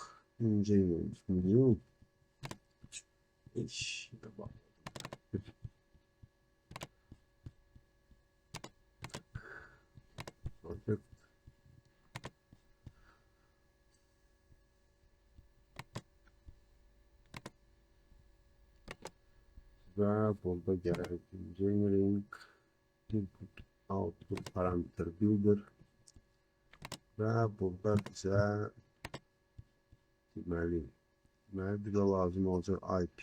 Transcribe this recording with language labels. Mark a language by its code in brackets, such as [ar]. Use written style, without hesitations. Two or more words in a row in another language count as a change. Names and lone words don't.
[en] Engineering new iş project. [az] Və burada gəlir [en] engineering input output parameter builder [az] və burada bizə deməli bizə lazım olacaq IP.